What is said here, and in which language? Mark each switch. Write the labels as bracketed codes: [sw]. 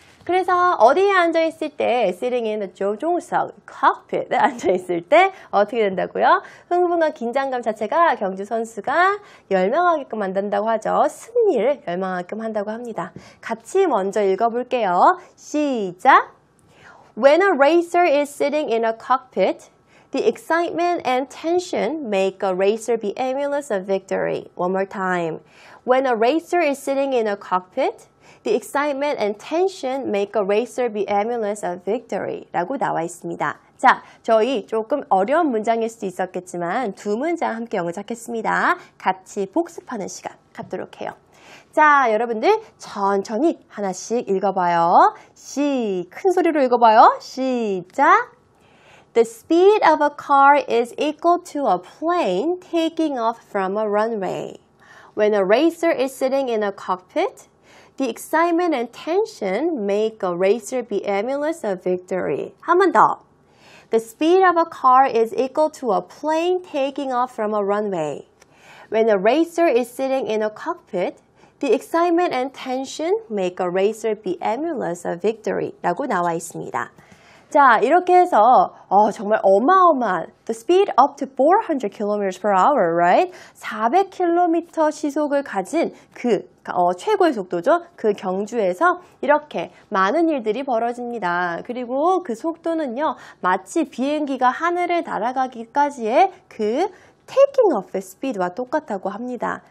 [ko] 그래서 어디에 앉아있을 때 [en] sitting in the [ko] 조종석, cockpit에 앉아있을 때 어떻게 된다고요? 흥분과 긴장감 자체가 경주 선수가 열망하게끔 만든다고 하죠. 승리를 열망하게끔 한다고 합니다. 같이 먼저 읽어볼게요. 시작! [en] When a racer is sitting in a cockpit, the excitement and tension make a racer be emulous of victory. One more time. When a racer is sitting in a cockpit, the excitement and tension make a racer be emulous of victory [ko] 라고 나와 있습니다. 자, 저희 조금 어려운 문장일 수도 있었겠지만 두 문장 함께 영작했습니다. 같이 복습하는 시간 갖도록 해요. 자, 여러분들 천천히 하나씩 읽어봐요. 큰 소리로 읽어봐요. 시작! [en] The speed of a car is equal to a plane taking off from a runway. When a racer is sitting in a cockpit, the excitement and tension make a racer be emulous of victory. [ko] 한 번 더. [en] The speed of a car is equal to a plane taking off from a runway. When a racer is sitting in a cockpit, the excitement and tension make a racer be emulous of victory. [ko] 라고 나와 있습니다. 자, 이렇게 해서 정말 어마어마한 [en] the speed up to 400 km per hour, right? [ko] 400km 시속을 가진 그 최고의 속도죠. 그 경주에서 이렇게 많은 일들이 벌어집니다. 그리고 그 속도는요, 마치 비행기가 하늘을 날아가기까지의 그 [en] taking off [ko] speed와 똑같다고 합니다.